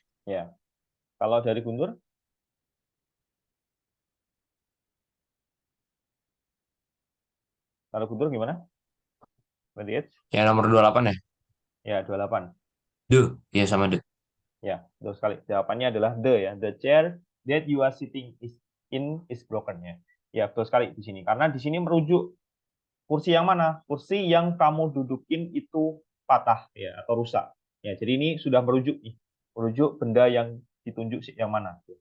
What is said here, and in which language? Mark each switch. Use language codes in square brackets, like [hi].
[id] Ya. Kalau dari Guntur, kalau Guntur gimana? 28? Yang nomor 28 ya? Ya, 28. The. Ya sama the. Ya, betul sekali. Jawabannya adalah the ya. [en] The chair that you are sitting is broken ya. [id] Ya, betul sekali di sini. Karena di sini merujuk kursi yang mana? Kursi yang kamu dudukin itu patah ya atau rusak. Ya, jadi ini sudah merujuk nih. Merujuk benda yang ditunjuk yang mana.